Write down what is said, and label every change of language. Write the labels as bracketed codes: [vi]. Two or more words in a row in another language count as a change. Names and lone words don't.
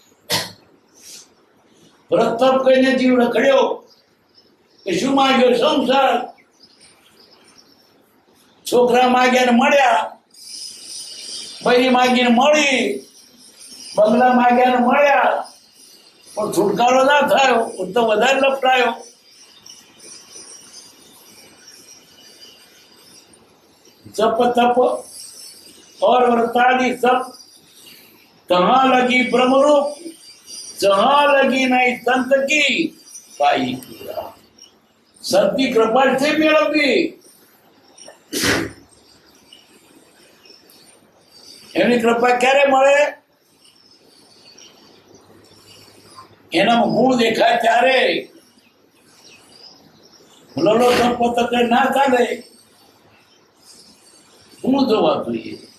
[gu] વ્રત તપ કહીને જીવ રખડ્યો કે શું માંગ્યો? સંસાર. છોકરા માંગ્યા ને મળ્યા, બૈરી માંગીને મળી, બંગલા માંગ્યા ને મળ્યા, પણ છુટકારો ના થયો, તો વધારે લપટાયો. [hi] जप तप और व्रतादि सब कहाँ लगी ब्रह्म रूप, जहाँ लगी नहीं संत की पाई पूरा. [gu] संतની કૃપા છે મેળવવી. એની કૃપા ક્યારે મળે? એનામાં ગુણ દેખાય ત્યારે. લલો તપ તક ના ચાલે, ગુણ જોવા જોઈએ.